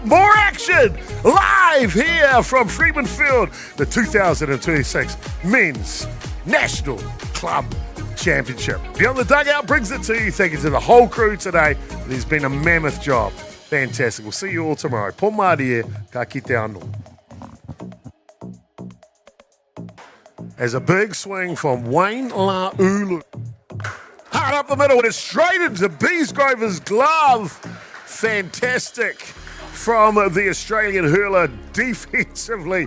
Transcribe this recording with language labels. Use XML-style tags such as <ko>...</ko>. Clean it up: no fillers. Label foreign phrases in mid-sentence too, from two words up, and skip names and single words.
<en>More action live here from Freeman Field, the 2026 Men's National Club Championship. Beyond the Dugout brings it to you. Thank you to the whole crew today. It has been a mammoth job. Fantastic. We'll see you all tomorrow.</en> <mi>Pomari e ka kite anō.</mi> <en>As a big swing from Wayne Laulu. Hard up the middle, and it's straight into Beesgrover's glove. Fantastic from the Australian hurler defensively.</en>